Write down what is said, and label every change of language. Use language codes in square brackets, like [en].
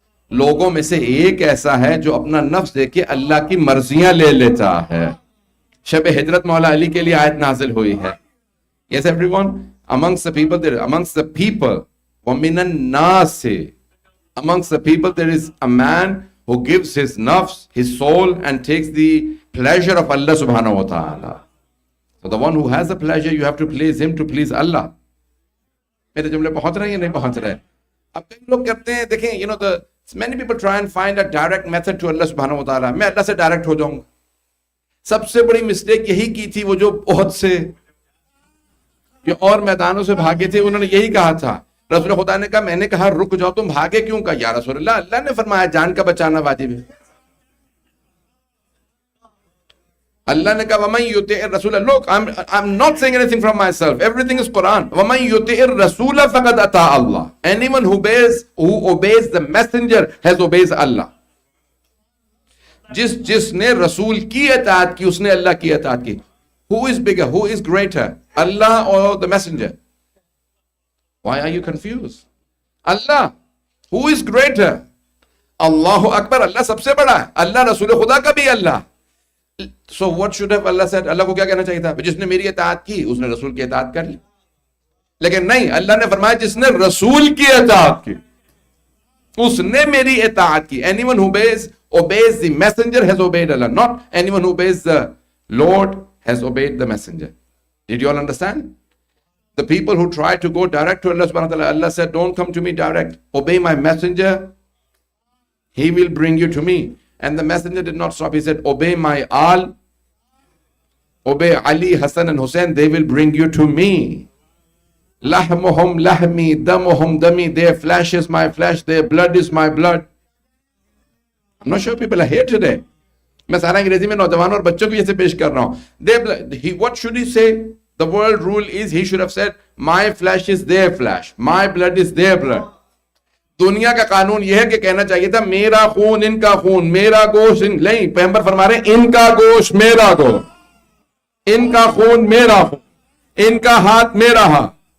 [ur] لوگوں میں سے ایک ایسا ہے جو اپنا نفس دے کے اللہ کی مرضیاں لے لیتا ہے۔ شب ہجرت مولا علی کے لیے آیت نازل ہوئی ہے۔ [en] Yes everyone, amongst the people [ar] وَمِنَ النَّاسِ، [en] amongst the people there is a man who gives his nafs, his soul, and takes the pleasure of Allah subhanahu wa ta'ala. So the one who has the pleasure, you have to please him to please Allah. [ur] میرے جملے پہنچ رہے ہیں یا نہیں پہنچ رہے؟ اب کئی لوگ کرتے ہیں، دیکھیں [en] many people try and find a direct method to Allah subhanahu wa ta'ala۔ [ur] میں اللہ سے ڈائریکٹ ہو جاؤں گا۔ سب سے بڑی مسٹیک یہی کی تھی وہ جو احد سے یا اور میدانوں سے بھاگے تھے، انہوں نے یہی کہا تھا۔ رسول خدا نے کہا، میں نے کہا رک جاؤ، تم بھاگے کیوں؟ کہا یا رسول اللہ، اللہ نے فرمایا جان کا بچانا واجب ہے۔ اللہ نے کہا [ar] وَمَن يُطِعِ الرَّسُولَ. [en] Look, I'm not saying anything from myself. Everything is Quran. [ar] وَمَن يُطِعِ الرَّسُولَ فَقَدْ أَطَاعَ اللَّهَ. [en] Anyone who obeys the messenger has obeys Allah. [ur] جس نے رسول کی اطاعت کی اس نے اللہ کی اطاعت کی. [en] Who is bigger? Who is greater? Allah or the messenger? Why are you confused? Allah. Who is greater? [ar] اللہ اکبر. [ur] اللہ سب سے بڑا ہے. اللہ رسول خدا کا بھی اللہ. [en] So what should have Allah said? [ur] اللہ کو کیا کہنا چاہیے تھا؟ جس نے میری اطاعت کی اس نے رسول کی اطاعت کر لی. لیکن نہیں, اللہ نے فرمایا جس نے رسول کی اطاعت کی اس نے میری اطاعت کی. [en] Anyone who obeys the messenger has obeyed Allah. Not anyone who obeys the Lord has obeyed the messenger. Did you all understand? The people who try to go direct to Allah subhanahu wa ta'ala, Allah said, don't come to me direct. Obey my messenger. He will bring you to me. And the messenger did not stop. He said, obey my al. Obey Ali, Hassan and Hussein. They will bring you to me. [ar] Lahmuhum lahmi, damuhum dami. [en] Their flesh is my flesh. Their blood is my blood. I'm not sure people are here today. [ur] میں سارا انگریزی میں نوجوانوں اور بچوں کو یہ سے پیش کر رہا ہوں. [en] What should he say? The world rule is he should have said, my flesh is their flesh. My blood is their blood. [ur] دنیا کا قانون یہ ہے کہ کہنا چاہیے تھا میرا خون ان کا خون, میرا گوشت نہیں. پیغمبر فرما رہے ہیں ان کا گوشت میرا گوشت, ان کا خون میرا خون, ان کا ہاتھ میرا ہاتھ.